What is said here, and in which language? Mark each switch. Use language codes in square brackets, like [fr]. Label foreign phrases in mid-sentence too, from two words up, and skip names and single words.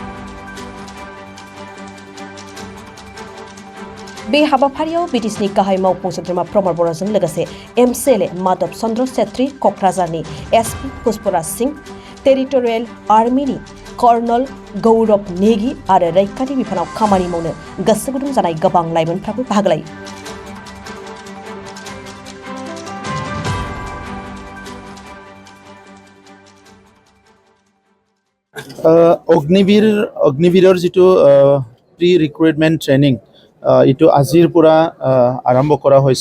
[brx] बे हाबाफारियाव बिटिसिनि गाहाय मावफुं सोद्रोमा प्रमद बर'जों लोगोसे एमसिएलए माधव चन्द्र छेत्री, क'क्राझारनि एसपि पुष्पराज सिंह, टेरिटरियेल आर्मिनि कर्नल गौरव नेगी आरो रैखाथि बिफानाव खामानि मावनो गोसो गुदुं जानाय गोबां लाइमोनफ्राबो बाहागो लायो। [as] অগ্নিবীৰৰ যিটো [en] pre recruitment training [as] এইটো আজিৰ পৰা আৰম্ভ কৰা হৈছে